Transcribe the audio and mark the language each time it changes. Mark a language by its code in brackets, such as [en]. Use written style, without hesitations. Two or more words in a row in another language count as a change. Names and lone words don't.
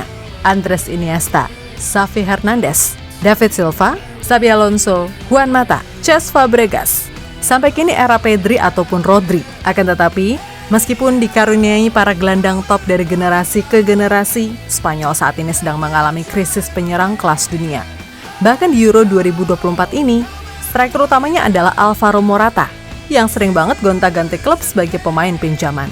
[id] Andres Iniesta, Xavi Hernandez, David Silva, Xabi Alonso, Juan Mata, Cesc Fabregas. Sampai kini era Pedri ataupun Rodri. Akan tetapi, meskipun dikaruniai para gelandang top dari generasi ke generasi, Spanyol saat ini sedang mengalami krisis penyerang kelas dunia. Bahkan di Euro 2024 ini, striker utamanya adalah Alvaro Morata, yang sering banget gonta-ganti klub sebagai pemain pinjaman.